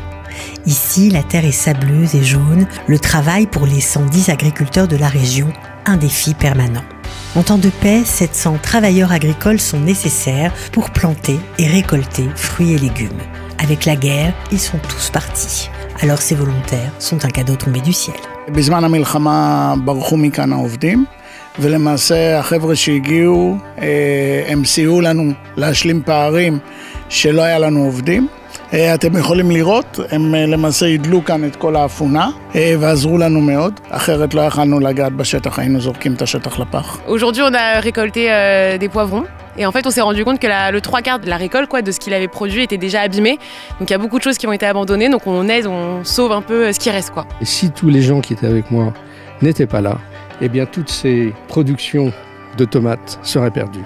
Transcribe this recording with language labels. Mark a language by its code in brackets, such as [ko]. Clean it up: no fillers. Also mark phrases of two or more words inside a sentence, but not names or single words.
[fr] Ici, la terre est sableuse et jaune, le travail pour les 110 agriculteurs de la région, un défi permanent. En temps de paix, 700 travailleurs agricoles sont nécessaires pour planter et récolter fruits et légumes. Avec la guerre, ils sont tous partis. Alors ces volontaires sont un cadeau tombé du ciel. [he] בזמן המלחמה ברחו מכאן העובדים, ולמעשה החבר'ה שהגיעו, הם סייעו לנו להשלים פערים שלא היה לנו עובדים. אתם יכולים לראות, הם למעשה ידלו כאן את כל האפונה ועזרו לנו מאוד, אחרת לא יכלנו לגעת בשטח, היינו זורקים את השטח לפח. [fr] Aujourd'hui, on a récolté des poivrons. Et en fait, on s'est rendu compte que le 3/4 de la récolte, de ce qu'il avait produit, était déjà abîmé. Donc il y a beaucoup de choses qui ont été abandonnées. Donc on aide, on sauve un peu ce qui reste, quoi. Et si tous les gens qui étaient avec moi n'étaient pas là, eh bien toutes ces productions de tomates seraient perdues.